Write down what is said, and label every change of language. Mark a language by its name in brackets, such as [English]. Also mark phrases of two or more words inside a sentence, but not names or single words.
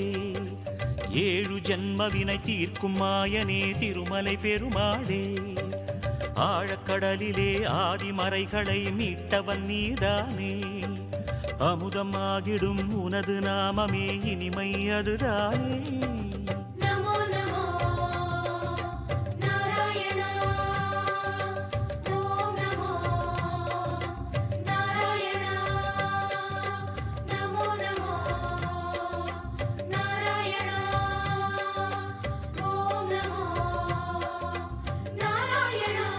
[Tamil] ஏழு ஜன்மவினை தீர்க்கும் மாயனே திருமலை பெருமாளே ஆழக்கடலிலே ஆதிமறைகளை மீட்டவன் நீதானே அமுதம் ஆகிடும் உனது நாமமே இனிமை அதுதானே [Sanskrit] नमो नमो नारायण ओम नमो नारायण नमो नमो नारायण ओम नमो नारायण